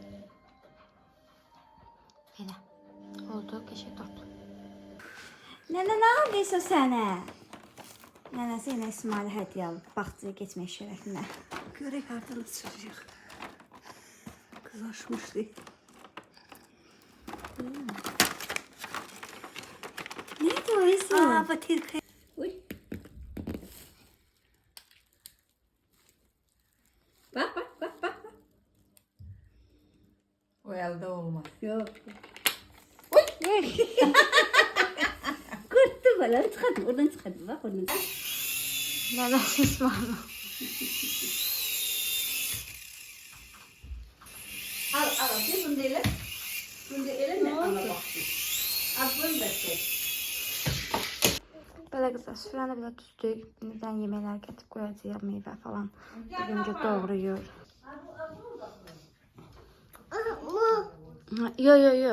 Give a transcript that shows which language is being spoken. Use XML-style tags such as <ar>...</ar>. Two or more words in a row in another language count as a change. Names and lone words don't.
<az>Belə oldu, qəşəng tort. Nənə, nə aldıysa sənə? Nənəsi yenə İsmail'e hədiyyə alıb, bağçaya getmək şərəfinə. Görək hardan açacaq. Kızarmışdı. Neydi o İsmail? Batirka.</az> <tr>Uy. Bak bak bak bak. O elde olmaz. Yok. Kırttı bana, çıkardım. Oradan çıkardım. Bak oradan.</tr> <az>Nənəsi İsmail.</az> <tr>Al şey bunu değil. Bunu değil mi? Ana bak. Al bunu da çek.</tr> <az>Belə qızlar, süfrəni belə düzdük. Bizdən yeməklər gətirib qoyacağıq, meyvə falan. Öncə doğrayır. Yo.</az>